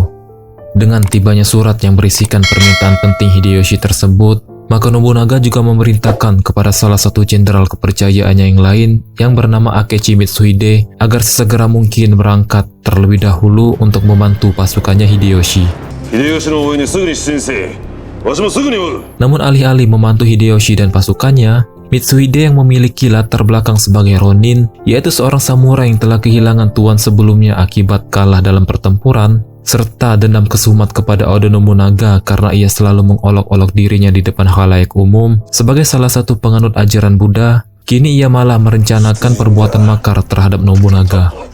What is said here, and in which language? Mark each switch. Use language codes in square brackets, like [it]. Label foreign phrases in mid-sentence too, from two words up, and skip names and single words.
[id] Dengan tibanya surat yang berisikan permintaan penting Hideyoshi tersebut, maka Nobunaga juga memerintahkan kepada salah satu jenderal kepercayaannya yang lain yang bernama Akechi Mitsuhide agar sesegera mungkin berangkat terlebih dahulu untuk membantu pasukannya Hideyoshi. [ja] 秀吉の応援にすぐに出陣せえ。わしもすぐに追う。 [id] Namun alih-alih membantu Hideyoshi dan pasukannya, Mitsuhide yang memiliki latar belakang sebagai Ronin, yaitu seorang samurai yang telah kehilangan tuan sebelumnya akibat kalah dalam pertempuran, serta dendam kesumat kepada Oda Nobunaga karena ia selalu mengolok-olok dirinya di depan khalayak umum sebagai salah satu penganut ajaran Buddha, kini ia malah merencanakan perbuatan makar terhadap Nobunaga.